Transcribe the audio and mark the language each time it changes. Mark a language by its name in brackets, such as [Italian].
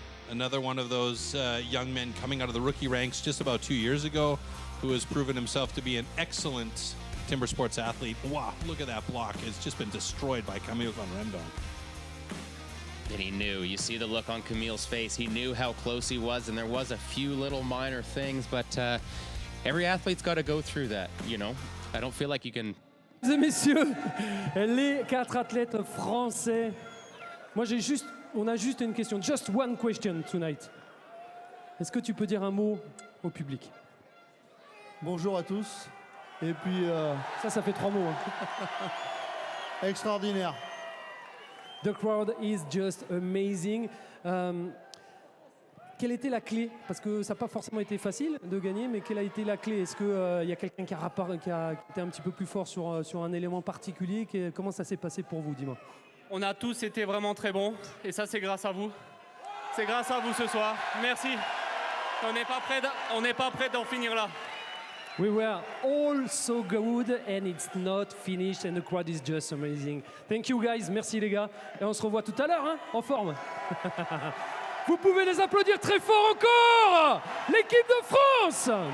[English] Another one of those young men coming out of the rookie ranks just about 2 years ago, who has proven himself to be an excellent timber sports athlete. Wow, look at that block. It's just been destroyed by Camille van Rendonk. And he knew. You see the look on Camille's face. He knew how close he was, and there was a few little minor things, but every athlete's got to go through that, you know. I don't feel like you can... [French] Mesdames et messieurs, les 4 athlètes français. Moi, on a juste une question. [English] Just one question tonight. [French] Est-ce que tu peux dire un mot au public? Bonjour à tous. Et puis... Ça fait 3 mots. Hein. Extraordinaire. [English] The crowd is just amazing. [French] Quelle était la clé? Parce que ça n'a pas forcément été facile de gagner, mais quelle a été la clé? Est-ce qu'il y a quelqu'un qui a été un petit peu plus fort sur un élément particulier? Comment ça s'est passé pour vous, dis-moi? On a tous été vraiment très bons, et ça c'est grâce à vous. C'est grâce à vous ce soir. Merci. On n'est pas prêt d'en finir là. [English] We were all so good and it's not finished and the crowd is just amazing. Thank you guys, [French] merci les gars. Et on se revoit tout à l'heure, hein, en forme. Vous pouvez les applaudir très fort encore, l'équipe de France.